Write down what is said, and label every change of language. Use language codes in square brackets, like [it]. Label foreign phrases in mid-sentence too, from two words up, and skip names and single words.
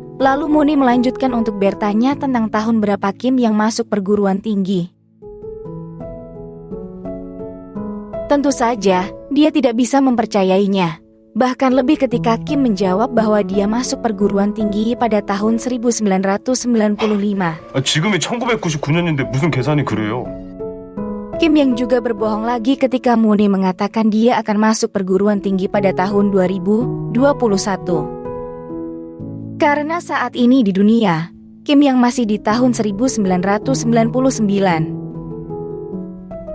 [id] Lalu Mooney melanjutkan untuk bertanya tentang tahun berapa Kim Yang masuk perguruan tinggi. Tentu saja, dia tidak bisa mempercayainya. Bahkan lebih ketika Kim menjawab bahwa dia masuk perguruan tinggi pada tahun 1995. [ko] 지금이 1999년인데 무슨 계산이 그래요? [id] Kim yang juga berbohong lagi ketika Mooney mengatakan dia akan masuk perguruan tinggi pada tahun 2021. Karena saat ini di dunia, Kim yang masih di tahun 1999.